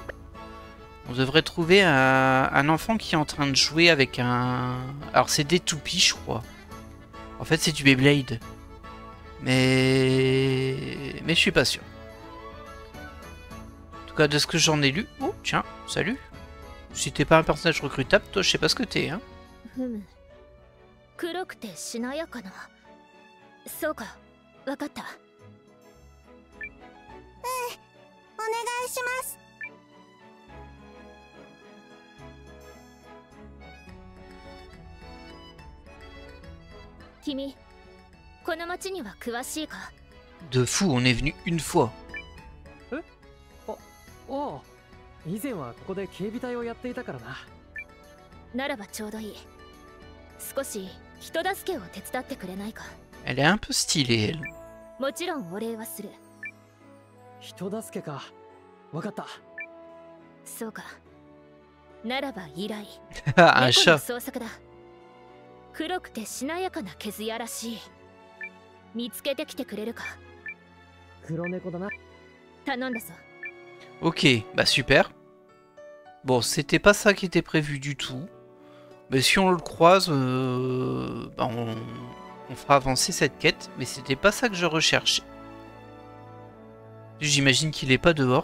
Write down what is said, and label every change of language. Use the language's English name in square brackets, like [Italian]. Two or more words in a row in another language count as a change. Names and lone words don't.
[French] On devrait trouver un enfant qui est en train de jouer avec un... Alors c'est des toupies je crois. En fait c'est du Beyblade. Mais je suis pas sûr. En tout cas, de ce que j'en ai lu... Oh, tiens, salut. Si t'es pas un personnage recrutable, toi, je sais pas ce que t'es, hein. [Japanese] ふむ黒くてしなやかなそうかわかったお願いします。君この町には詳しいか？ [French] De fou, on est venu une fois. [Japanese] ああ、以前はここで警備隊をやっていたからな。ならばちょうどいい。少し人助けを手伝ってくれないか？ [French] Elle est un peu stylée, elle. [Japanese] もちろんお礼はする。人助けか。わかった。そうか。ならば依頼。 [French] Un [Japanese] 猫の [French] chat. [Japanese] 捜索だ。黒くてしなやかな毛艶らしい。見つけてきてくれるか？黒猫だな。頼んだぞ。 [French] Ok, bah super. Bon, c'était pas ça qui était prévu du tout. Mais si on le croise, bah on fera avancer cette quête. Mais c'était pas ça que je recherchais. J'imagine qu'il est pas dehors.